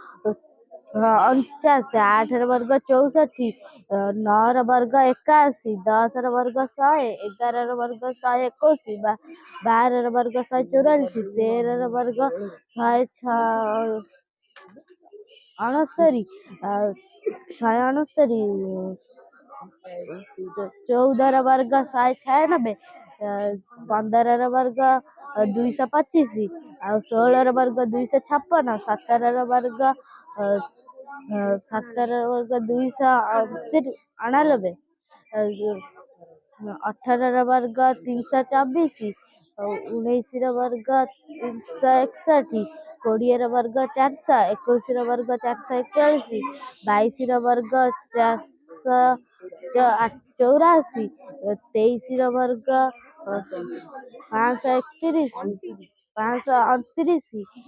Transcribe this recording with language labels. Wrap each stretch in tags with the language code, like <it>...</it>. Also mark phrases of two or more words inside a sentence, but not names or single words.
<hi>49 8 वर्ग 64 9 वर्ग 81 10 वर्ग 100 11 वर्ग 121 12 वर्ग 144 13 वर्ग</hi> <or>169 14 वर्ग 196 15 वर्ग 225 ଆଉ 16 ବର୍ଗ 256 17 ବର୍ଗ 299 18 ବର୍ଗ 324 19 ବର୍ଗ 361 20 ବର୍ଗ 400 21 ବର୍ଗ 441 22 ବର୍ଗ 484 23 ବର୍ଗ 531 529</or>